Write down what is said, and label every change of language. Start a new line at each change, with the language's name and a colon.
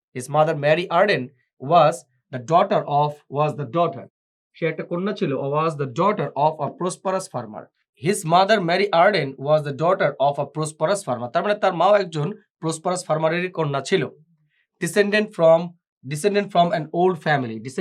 English: His mother Mary Arden was the daughter
Bangla: সে একটা কন্যা ছিল,
English: was the daughter of a prosperous farmer. His mother Mary Arden was the daughter of a prosperous farmer.
Bangla: তার মানে তার মাও একজন prosperous farmer-এরই কন্যা ছিল।
English: Descendant from an old family.